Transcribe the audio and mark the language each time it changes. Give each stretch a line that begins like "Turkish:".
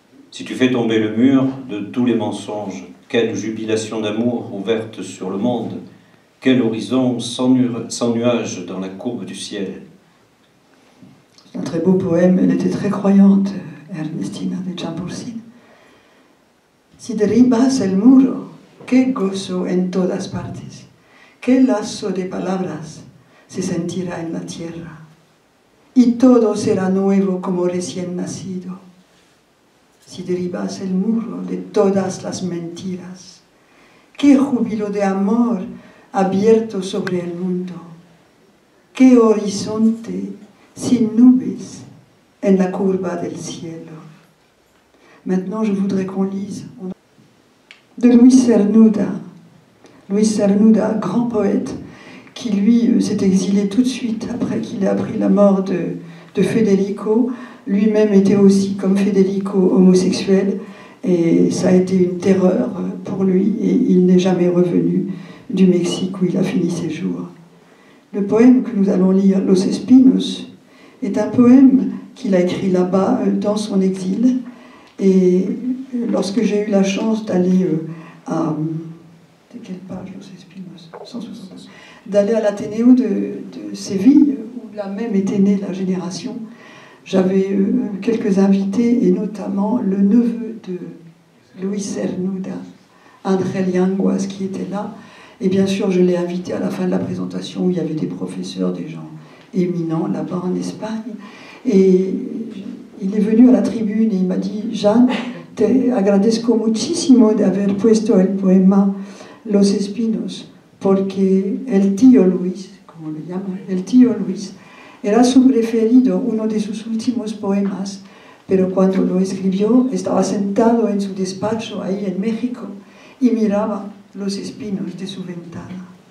French: Si tu fais tomber le mur de tous les mensonges, quelle jubilation d'amour ouverte sur le monde, quel horizon sans nuages dans la courbe du ciel. C'est un très beau poème, elle était très croyante, Ernestina de Champursin.
Spanish: Si derribas el muro, qué gozo en todas partes, qué lazo de palabras se sentirá en la tierra, y todo será nuevo como recién nacido. Si derribas el muro de todas las mentiras, qué júbilo de amor abierto sobre el mundo, qué horizonte sin nubes en la curva del cielo.
French: Maintenant, je voudrais qu'on lise de Luis Cernuda. Luis Cernuda, grand poète, qui lui s'est exilé tout de suite après qu'il ait appris la mort de Federico. Lui-même était aussi, comme Federico, homosexuel, et ça a été une terreur pour lui, et il n'est jamais revenu du Mexique où il a fini ses jours. Le poème que nous allons lire, Los Espinos, est un poème qu'il a écrit là-bas, dans son exil, et lorsque j'ai eu la chance d'aller à... De quelle page, Los Espinos 160. D'aller à l'Athénéo de Séville, où là même était née la génération, j'avais quelques invités, et notamment le neveu de Luis Cernuda, André Lianguas, qui était là. Et bien sûr, je l'ai invité à la fin de la présentation, où il y avait des professeurs, des gens éminents là-bas en Espagne. Et il est venu à la tribune et il m'a dit:
Spanish: Jeanne, te agradezco muchísimo de haber puesto el poema Los Espinos, porque el tío Luis, como le llaman, el tío Luis, era su preferido, uno de sus últimos poemas, pero cuando lo escribió estaba sentado en su despacho ahí en México y miraba los espinos de su ventana.